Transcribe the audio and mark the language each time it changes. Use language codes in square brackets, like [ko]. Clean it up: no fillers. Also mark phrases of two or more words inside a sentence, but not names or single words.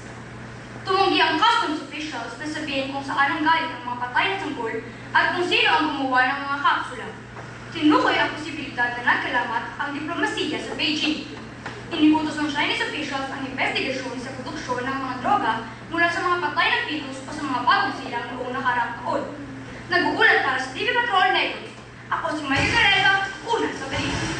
[tl] Tumanggi ang [en] customs officials [tl] na sabihin kung saan ang galing ang mga patay na sanggol at kung sino ang gumawa ng mga kapsula. Tinukoy ang posibilidad na nagkalamat ang diplomasiya sa Beijing. Iniutos ng [en] Chinese officials [tl] ang investigasyon sa produksyon ng mga droga mula sa mga patay na fetus o sa mga bagong silang noong nakaraang taon. Nag-uulat para sa TV Patrol Negros. Ako si Mike Pereza, una sa balita.